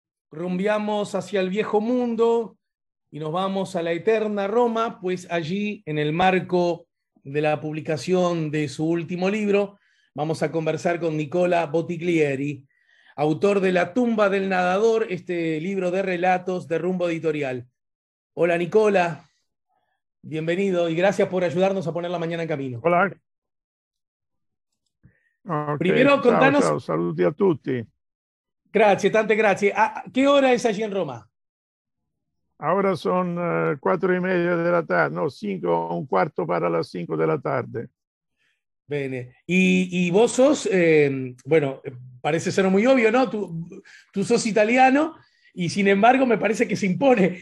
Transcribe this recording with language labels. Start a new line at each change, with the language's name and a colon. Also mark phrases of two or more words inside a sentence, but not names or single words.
Spanish: rumbiamos hacia el viejo mundo y nos vamos a la eterna Roma, pues allí, en el marco de la publicación de su último libro, vamos a conversar con Nicola Bottiglieri, autor de La tumba del nadador, este libro de relatos de Rumbo Editorial. Hola Nicola, bienvenido y gracias por ayudarnos a poner la mañana en camino. Hola. Ok, Primero
Italian: ciao,
Spanish: contanos,
Italian: ciao, saluti a tutti. grazie, tante grazie.
Spanish: ¿Qué hora es allí en Roma? Ahora son 4:30 de la tarde, no, 5, un cuarto para las 5 de la tarde.
Italian: Bene.
Spanish: Y vos sos, bueno, parece ser muy obvio, ¿no? Tú sos italiano y sin embargo me parece que se impone.